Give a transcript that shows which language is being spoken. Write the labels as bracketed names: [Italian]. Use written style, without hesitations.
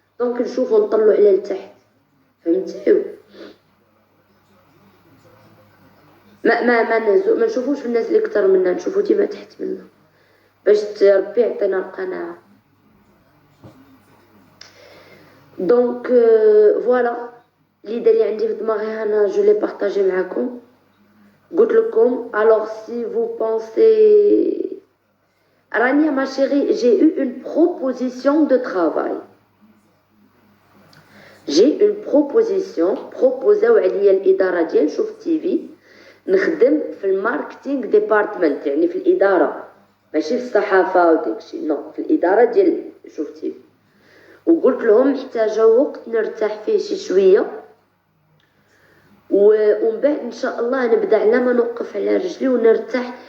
[Arabic] دونك نشوفو نطلعو على لتحت، فهمتيو؟ ما نشوفوش في الناس اللي كتر منا، نشوفو ديما تحت منا باش ربي يعطينا القناعه. دونك فوالا l'idée اللي عندي في دماغي انا جو لي بارطاجي معاكم. قلت لكم [French] alors si vous pensez Rania ma chérie, j'ai eu une proposition de travail. J'ai une proposition [Arabic] proposaو عليا الاداره ديال شوف تي في نخدم في الماركتينغ ديبارتمنت، يعني في الاداره ماشي في الصحافه وداكشي، نو في الاداره ديال شوف تي في. وقلت لهم محتاجه وقت نرتاح فيه شي شويه، ومن بعد ان شاء الله نبدا على ما نوقف على رجلي ونرتاح.